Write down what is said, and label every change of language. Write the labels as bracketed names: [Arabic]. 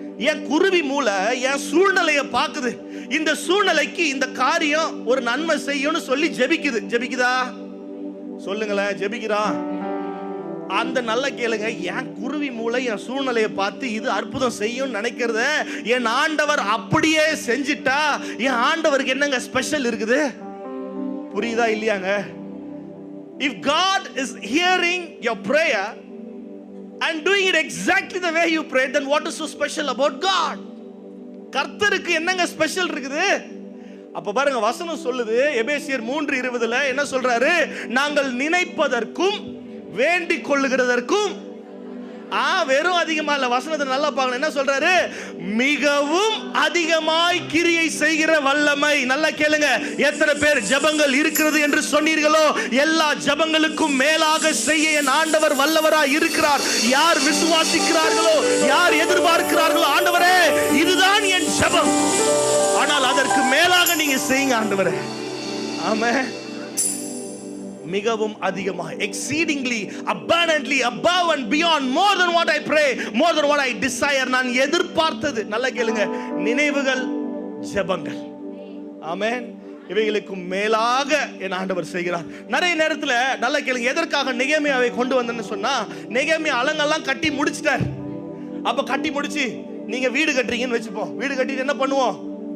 [Tamil] என் குருவி மூளை என் சூழ்நிலையை பார்க்குது. இந்த சூழ்நிலைக்கு இந்த காரியம் ஒரு நன்மை செய்யும்னு சொல்லி ஜெபிக்குது. ஜெபிக்குதா சொல்லுங்களேன்? ஜெபிக்கிறான். அந்த நல்ல கேளுங்க. என் குருவி மூளை என் சூழ்நிலையை பார்த்து இது அற்புதம் செய்யும் நினைக்கிறத என் ஆண்டவர் அப்படியே செஞ்சிட்டா என் ஆண்டவருக்கு என்னங்க ஸ்பெஷல் இருக்குது? புரியுதா இல்லையாங்க? [English] If God is hearing your prayer and doing it exactly the way you prayed, then what is so special about God? [Tamil] கர்த்தருக்கு என்னங்க ஸ்பெஷல் இருக்குது? அப்ப பாருங்க, வசனம் சொல்லுது எபேசியர் 3:20 என்ன சொல்றாரு? நாங்கள் நினைப்பதற்கும் வேண்டிக் கொள்ளுகிறதற்கும் வெறும் அதிகமா இல்ல. வசனத்தை நல்லா பார்க்கணும். என்ன சொல்றாரு? மிகவும் அதிகமாய் கிரியை செய்கிற வல்லமை. நல்லா கேளுங்க. எத்தனை பேர் ஜெபங்கள் இருக்கிறது என்று சொன்னீர்களோ, எல்லா ஜெபங்களுக்கும் மேலாக செய்ய என் ஆண்டவர் வல்லவராய் இருக்கிறார். யார் விசுவாசிக்கிறார்களோ, யார் எதிர்பார்க்கிறார்களோ, ஆண்டவரே இதுதான் என் ஜெபம், ஆனால் அதற்கு மேலாக நீங்க செய்யுங்க ஆண்டவரே. ஆமென். மிகவும் அதிகமாக, [English] exceedingly abundantly above and beyond, more than what I pray, more than what I desire. [Tamil] நான் எதிர்பார்த்தது, நல்லா கேளுங்க, நினைவுகள், ஜெபங்கள். ஆமென். இவைகளுக்கும் மேலாக என் ஆண்டவர் செய்கிறார். நிறைய நேரத்தில் நல்லா கேளுங்க, எதற்காக நெகேமியாவை கொண்டு வந்தேன்னு சொன்னா, நெகேமியா அலங்கெல்லாம் கட்டி முடிச்சிட்டார். அப்ப கட்டி முடிச்சு நீங்க வீடு கட்டுறீங்கன்னு வச்சுப்போம். வீடு கட்டிட்டு என்ன பண்ணுவோம்?